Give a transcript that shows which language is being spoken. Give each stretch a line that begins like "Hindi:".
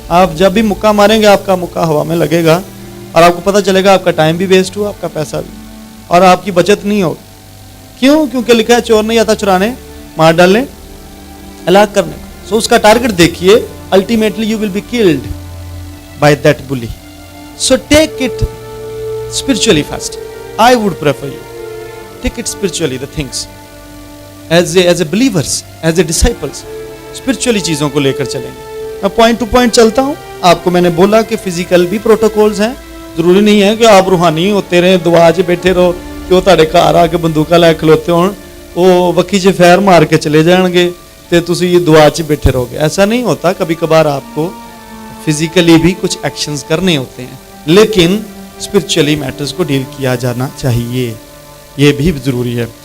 Urdu: آپ جب بھی مکہ ماریں گے، آپ کا مکہ ہوا میں لگے گا، اور آپ کو پتہ چلے گا آپ کا ٹائم بھی ویسٹ ہوا، آپ کا پیسہ بھی، اور آپ کی بچت نہیں ہوگی. کیوں؟ کیونکہ لکھا ہے چور نہیں آتا چرانے، مار ڈالنے، ہلاک کرنے. سو اس کا ٹارگٹ دیکھیے،
English: Ultimately you will be killed by that بلی. So take it spiritually first. I would prefer you take it spiritually, the things as a believers, as a disciples, spiritually
Urdu: چیزوں کو لے کر چلیں گے. میں پوائنٹ ٹو پوائنٹ چلتا ہوں. آپ کو میں نے بولا کہ فزیکل بھی پروٹوکولز ہیں. ضروری نہیں ہے کہ آپ روحانی ہوتے رہیں،
Punjabi: دعا چ بیٹھے رہو کہ وہ تہاڈے گھر آ کے بندوقاں لے کھلوتے ہون، وہ وکی چ فیر مار کے چلے جان گے تے تسی یہ دعا چ بیٹھے رہو گے.
Urdu: ایسا نہیں ہوتا. کبھی کبھار آپ کو فزیکلی بھی کچھ ایکشنز کرنے ہوتے ہیں، لیکن اسپرچولی میٹرز کو ڈیل کیا جانا چاہیے. یہ بھی ضروری ہے.